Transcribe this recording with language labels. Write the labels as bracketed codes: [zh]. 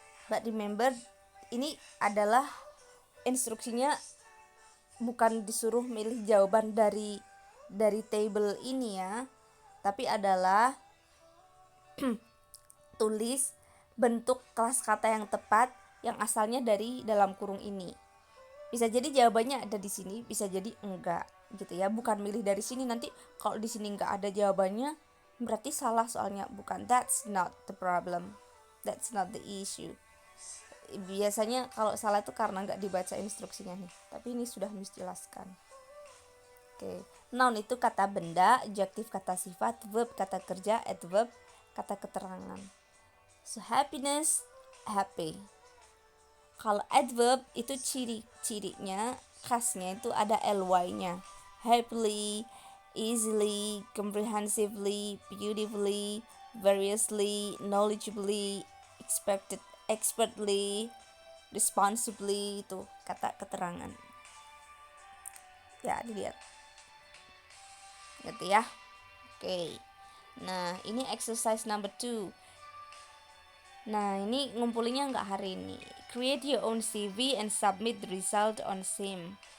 [en] But remember, [id] ini adalah instruksinya, bukan disuruh milih jawaban dari table ini ya, tapi adalah tulis bentuk kelas kata yang tepat yang asalnya dari dalam kurung ini. Bisa jadi jawabannya ada di sini, bisa jadi enggak gitu ya. Bukan milih dari sini, nanti kalau di sini enggak ada jawabannya berarti salah soalnya. Bukan, [en] that's not the problem, that's not the issue. [id] Biasanya kalau salah itu karena enggak dibaca instruksinya nih, tapi ini sudah jelaskan. Oke. Noun itu kata benda, adjective kata sifat, verb kata kerja, adverb kata keterangan. [en] So happiness, happy. [id] Kalau adverb itu ciri-cirinya, khasnya itu ada ly-nya. [en] Happily, easily, comprehensively, beautifully, variously, knowledgeably, expertly, responsibly, [id] itu kata keterangan. Ya, dilihat. Gitu ya. Oke. Nah, ini [en] exercise number 2. [id] Nah, ini ngumpulinnya nggak hari ini. [en] Create your own CV and submit the result on SIM.